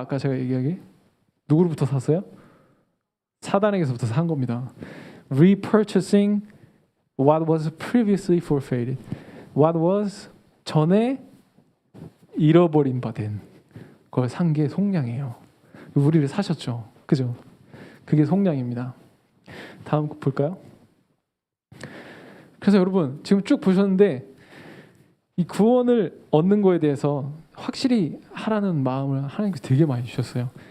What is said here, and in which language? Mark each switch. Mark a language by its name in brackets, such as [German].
[Korean] 아까 제가 얘기하기 누구로부터 샀어요? 사단에게서부터 산 겁니다. [English] repurchasing what was previously forfeited. What was [Korean] 전에 잃어버린 바 된 걸 산 게 속량이에요. 우리를 사셨죠. 그죠? 그게 속량입니다. 다음 볼까요? 그래서 여러분 지금 쭉 보셨는데 이 구원을 얻는 거에 대해서 확실히 하라는 마음을 하나님께서 되게 많이 주셨어요.